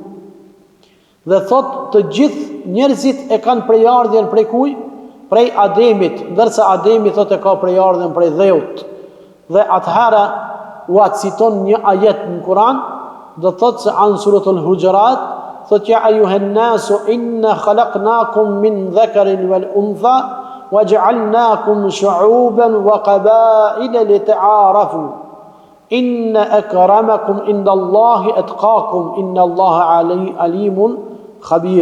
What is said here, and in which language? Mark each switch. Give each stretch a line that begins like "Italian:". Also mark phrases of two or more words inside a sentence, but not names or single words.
Albanian: Dhe thot të gjithë njerëzit e kanë prejardhjen prej kuj? Prej Ademit, ndërsa Ademi thot e ka prejardhjen prej dheut. Dhe atëherë u citon një ajet në Kur'an, do thot se anë suratul Hujurat, thot
Arabic: يا أيها الناس إنا خلقناكم من ذكر وأنثى وجعلناكم شعوبا وقبائل لتعارفوا. إن أكرمكم عند الله أتقاكم إن الله عليم خبير.